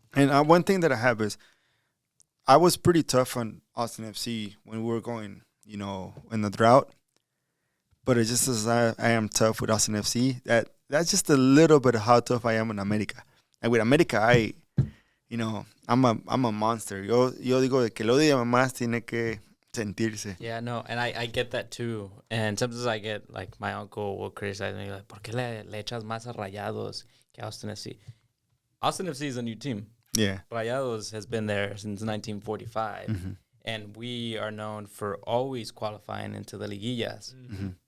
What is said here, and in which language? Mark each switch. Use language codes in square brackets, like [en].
[en] And one thing that I have is I was pretty tough on Austin FC when we were going, in the drought. But it's just as I am tough with Austin FC, that's just a little bit of how tough I am in America. And with America, I'm a monster. [es] Yo digo de que lo odia más tiene que sentirse. [en] Yeah, no, and I get that too. And sometimes I get, like, my uncle will criticize me, like, [es] ¿por qué le echas más a Rayados que a Austin FC? [en] Austin FC is a new team. Yeah. Rayados has been there since 1945. Mm-hmm. And we are known for always qualifying into the Liguillas. Mm-hmm.